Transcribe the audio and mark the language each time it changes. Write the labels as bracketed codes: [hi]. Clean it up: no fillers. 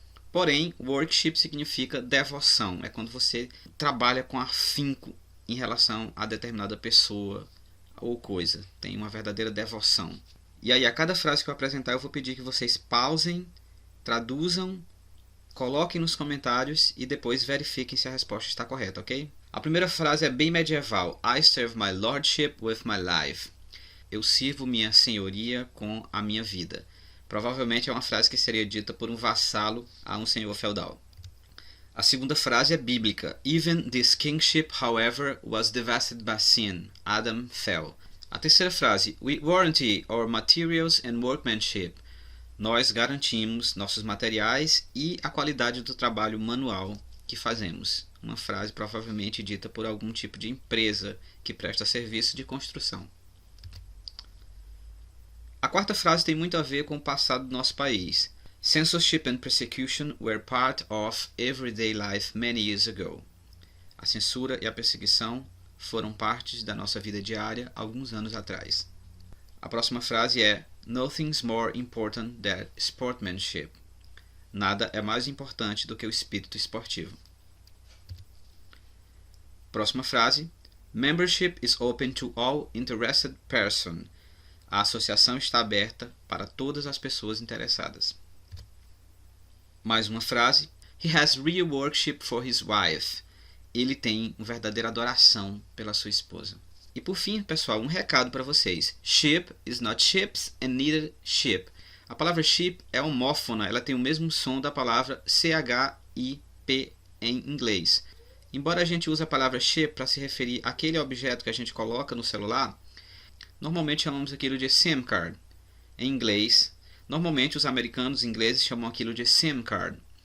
[pt] Porém, workship significa devoção. É quando você trabalha com afinco em relação a determinada pessoa ou coisa. Tem uma verdadeira devoção. E aí, a cada frase que eu apresentar, eu vou pedir que vocês pausem, traduzam, coloquem nos comentários e depois verifiquem se a resposta está correta, ok? A primeira frase é bem medieval. [en] I serve my lordship with my life. [pt] Eu sirvo minha senhoria com a minha vida. Provavelmente é uma frase que seria dita por um vassalo a um senhor feudal. A segunda frase é bíblica. [en] Even this kingship, however, was divested by sin. Adam fell. [pt] A terceira frase. [en] We warranty our materials and workmanship. [pt] Nós garantimos nossos materiais e a qualidade do trabalho manual que fazemos. Uma frase provavelmente dita por algum tipo de empresa que presta serviço de construção. A quarta frase tem muito a ver com o passado do nosso país. [en] Censorship and persecution were part of everyday life many years ago. [pt] A censura e a perseguição foram partes da nossa vida diária alguns anos atrás. A próxima frase é [en] Nothing's more important than sportsmanship. [pt] Nada é mais importante do que o espírito esportivo. Próxima frase. [en] Membership is open to all interested persons. [pt] A associação está aberta para todas as pessoas interessadas. Mais uma frase. [en] He has real worship for his wife. [pt] Ele tem uma verdadeira adoração pela sua esposa. E por fim, pessoal, um recado para vocês. [en] Ship is not ships and neither ship. [pt] A palavra ship é homófona, ela tem o mesmo som da palavra CHIP em inglês. Embora a gente use a palavra ship para se referir àquele objeto que a gente coloca no celular, normalmente chamamos aquilo de SIM card. Em inglês, normalmente os americanos ingleses chamam aquilo de SIM card.